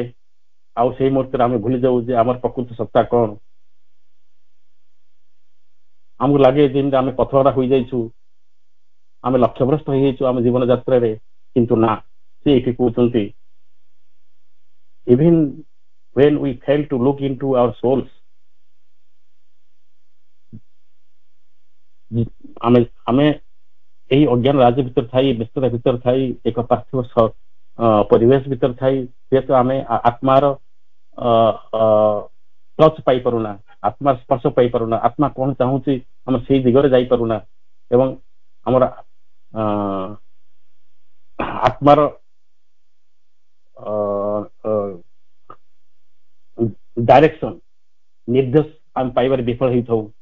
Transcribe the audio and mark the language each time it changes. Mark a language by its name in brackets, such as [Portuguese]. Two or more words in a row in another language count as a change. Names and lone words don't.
[Odia] ଆଉ ସେଇ ମୁହୂର୍ତ୍ତରେ ଆମେ ଭୁଲି ଯାଉ ଯେ ଆମର ପ୍ରକୃତ ସତ୍ତା କଣ। ଆମକୁ ଲାଗେ ଯେମିତି ଆମେ ପଥରଟା ହୋଇଯାଇଛୁ, ଆମେ ଲକ୍ଷ୍ୟଭ୍ରଷ୍ଟ ହେଇଯାଇଛୁ ଆମ ଜୀବନ ଯାତ୍ରାରେ, କିନ୍ତୁ ନା, ସେ ଏଠି କହୁଛନ୍ତି [English] even when we fail to look into our souls, [Odia] ଆମେ ଏହି ଅଜ୍ଞାନ ରାଜ୍ୟ ଭିତରେ ଥାଇ, ବ୍ୟସ୍ତତା ଭିତରେ ଥାଇ, ଏକ ପାର୍ଥିବ ପରିବେଶ ଭିତରେ ଥାଇ, ଯେହେତୁ ଆମେ ଆତ୍ମାର ଟଚ୍ ପାଇପାରୁନା, ଆତ୍ମାର ସ୍ପର୍ଶ ପାଇପାରୁନା, ଆତ୍ମା କଣ ଚାହୁଁଛି ଆମେ ସେଇ ଦିଗରେ ଯାଇପାରୁନା ଏବଂ ଆମର ଆତ୍ମାର ଡାଇରେକ୍ସନ, ନିର୍ଦ୍ଦେଶ ଆମେ ପାଇବାରେ ବିଫଳ ହେଇଥାଉ।